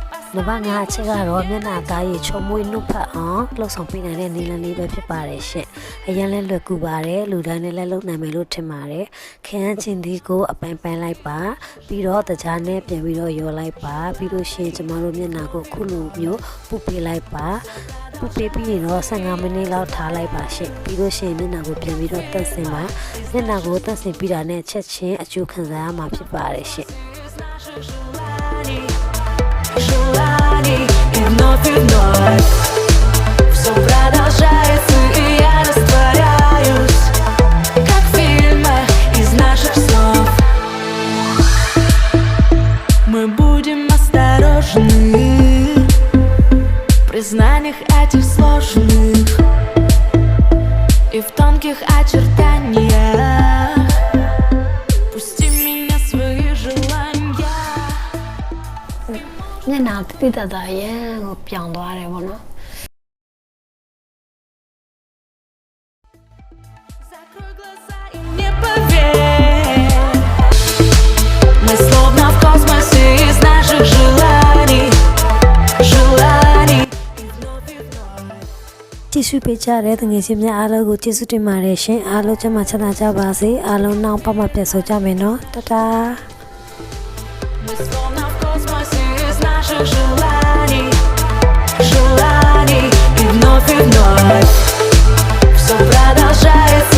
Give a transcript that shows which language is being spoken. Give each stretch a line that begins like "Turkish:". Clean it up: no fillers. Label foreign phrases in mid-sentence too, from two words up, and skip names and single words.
Burmese: နံပါတ်5အချက်ကတော့မျက်နှာသားရည်ချုံမွေးနှုတ်ဖတ်အောင်လှုပ်ဆောင်ပေးနိုင်တဲ့နည်းလမ်းလေးပဲဖြစ်ပါတယ်ရှင့်။အရင်လဲလွယ်ကူပါတယ်လူတိုင်းနဲ့လည်းလုပ်နိုင်မယ်လို့ထင်ပါတယ်။ခရမ်းချင်းဒီကိုအပိုင်ပိုင်လိုက်ပါပြီးတော့တကြားနဲ့ပြန်ပြီးတော့ရောလိုက်ပါပြီးလို့ရှိရင်ကျမတို့မျက်နှာကိုခုလိုမျိုးပုတ်ပေးလိုက်ပါပုတ်ပေးပြီးရင်တော့15မိနစ်လောက်ထားလိုက်ပါရှင့်ပြီးလို့ရှိရင်မျက်နှာကိုပြန်ပြီးတော့တက်ဆင်ပါမျက်နှာကိုတက်ဆင်ပြီးတာနဲ့ချက်ချင်းအကျိုးခံစားရမှာဖြစ်ပါတယ်ရှင့်
Russian: Желаний и вновь все продолжается, и я растворяюсь, как в фильмах из наших снов. Мы будем осторожны в признаниях этих сложных и в тонких очертаниях. Пусти меня в свои желания.
Burmese: မျက်နှာတိတတရန်ကိုပြောင်းသွားတယ်ပေါ့နော်
Russian: Закрой глаза и не поверь. Мы словно в космосе из наших желаний. Желаний. И вновь, и вновь.
Burmese: ကြည့်ရှုပေးကြတဲ့တငယ်ချင်းများအားလုံးကိုကျေးဇူးတင်ပါတယ်ရှင်အားလုံးကျမ်းမာချမ်းသာကြပါစေအားလုံးနောက်ပတ်မှာပြန်ဆုံကြမယ်နော်တတာ
Russian: Мы словно в космосе из наших желаний. Желаний. И вновь, все продолжается.